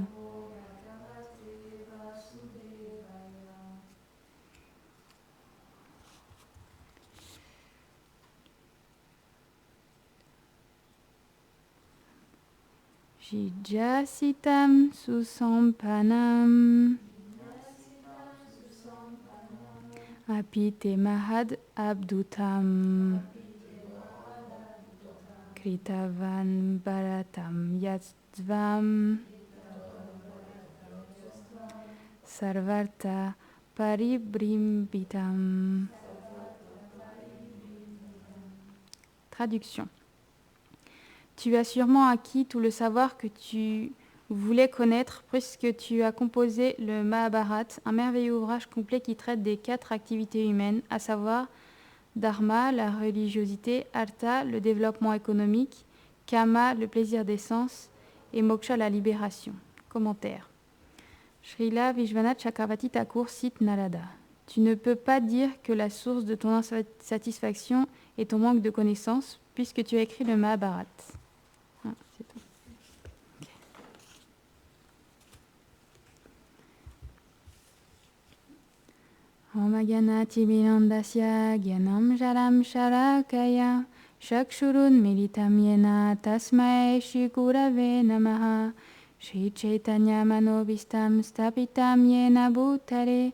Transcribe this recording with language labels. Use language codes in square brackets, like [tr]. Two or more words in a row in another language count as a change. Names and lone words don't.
[sa] Jijasitam susampanam apite mahad abdutam kritavan bharatam yatsvam sarvarta paribrimbitam. [fr] Traduction. Tu as sûrement acquis tout le savoir que tu voulais connaître puisque tu as composé le Mahabharata, un merveilleux ouvrage complet qui traite des 4 activités humaines, à savoir Dharma, la religiosité, Artha, le développement économique, Kama, le plaisir des sens, et Moksha, la libération. Commentaire. Srila Vishwanath Chakravarti Thakur cite Narada. Tu ne peux pas dire que la source de ton insatisfaction est ton manque de connaissances puisque tu as écrit le Mahabharata. Ah, c'est tout. [sa] Om Agyanati Vinandasya Gyanam Jaram Sharakaya Shakshurun Militam Yena Tasmai Shri Gurave Namaha Shri Chaitanya Manovistam Stapitam Yena Bhutare